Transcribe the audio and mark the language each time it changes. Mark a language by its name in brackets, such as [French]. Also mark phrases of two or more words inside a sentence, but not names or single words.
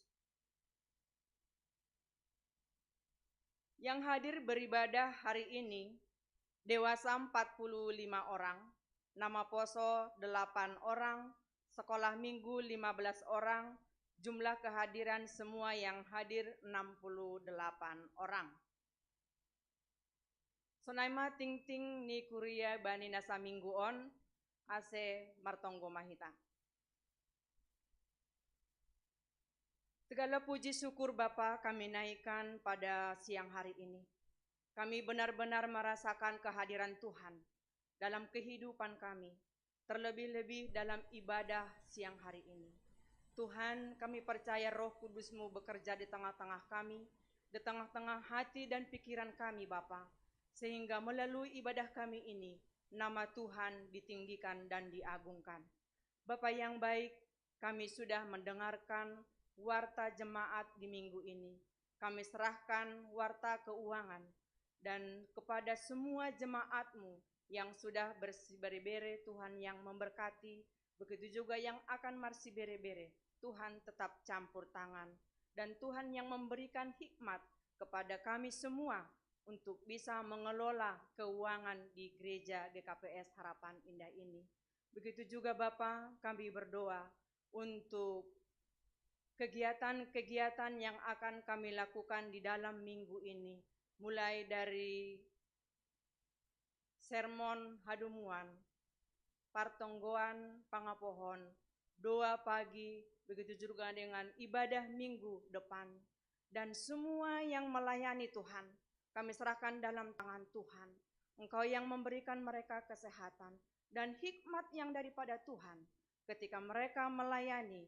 [Indonesian] Yang hadir beribadah hari ini dewasa 45 orang, [Batak Simalungun] nama poso [Indonesian] 8 orang, sekolah minggu 15 orang, jumlah kehadiran semua yang hadir 68 orang. [Batak Simalungun] Sonaima ting-ting ni kuria bani nasa mingguon, ase martonggo mahita. [Indonesian] Segala puji syukur Bapa kami naikkan pada siang hari ini. Kami benar-benar merasakan kehadiran Tuhan dalam kehidupan kami, terlebih-lebih dalam ibadah siang hari ini. Tuhan, kami percaya Roh Kudus-Mu bekerja di tengah-tengah kami, di tengah-tengah hati dan pikiran kami Bapa, sehingga melalui ibadah kami ini, nama Tuhan ditinggikan dan diagungkan. Bapa yang baik, kami sudah mendengarkan warta jemaat di minggu ini. Kami serahkan warta keuangan dan kepada semua jemaat-Mu yang sudah [Batak Simalungun] bersih bere-bere, [Indonesian] Tuhan yang memberkati, begitu juga yang akan [Batak Simalungun] marsi bere-bere. [Indonesian] Tuhan tetap campur tangan, dan Tuhan yang memberikan hikmat kepada kami semua untuk bisa mengelola keuangan di gereja GKPS Harapan Indah ini. Begitu juga Bapa, kami berdoa untuk kegiatan-kegiatan yang akan kami lakukan di dalam minggu ini, mulai dari [Batak Simalungun] sermon hadumuan, partonggoan pangapohon, [Indonesian] doa pagi, begitu juga dengan ibadah minggu depan, dan semua yang melayani Tuhan, kami serahkan dalam tangan Tuhan. Engkau yang memberikan mereka kesehatan dan hikmat yang daripada Tuhan ketika mereka melayani.